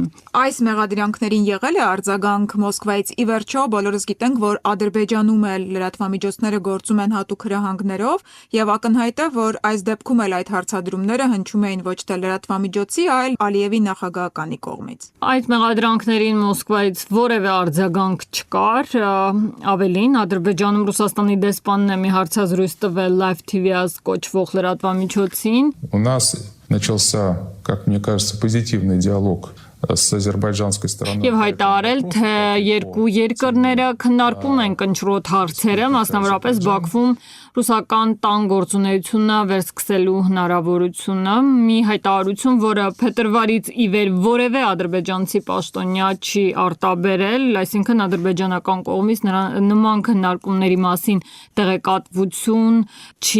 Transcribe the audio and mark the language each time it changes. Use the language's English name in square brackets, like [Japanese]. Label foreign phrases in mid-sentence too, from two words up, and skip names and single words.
[Armenian] Այս մեղադրանքներին եղել է արձագանք Մոսկվայից։ Ի վերջո, բոլորս գիտենք, որ Ադրբեջանում էլ լրատվամիջոցները գործում են հատուկ հրահանգներով, եւ ակնհայտ է, որ այս դեպքում էլ այդ հարցադրումները հնչում էին ոչ թե լրատվամիջոցի, այլ Ալիևի նախագահականի կողմից։ Այդ մեղադրանքներին Մոսկվայից որևէ արձագանք չկար, ավելին Ադրբեջանում Ռուսաստանի դեսպանն է մի հարցազրույց տվել Live TV-ած կոչվող լրատվամիջոցին։ [Russian] У нас начался, как мне кажется, позитивный диалог с азербайджанской стороной. [Armenian] Եվ հայտարարել, թե երկու երկրները քննարկում են կնճռոտ հարցերը, մասնավորապես Բաքվում ռուսական տան գործունեությունը վերսկսելու հնարավորությունը, մի հայտարարություն, որը փետրվարից ի վեր որևէ ադրբեջանցի պաշտոնյա չի արտաբերել, այսինքն ադրբեջանական կողմից նման քննարկումների մասին տեղեկատվություն չի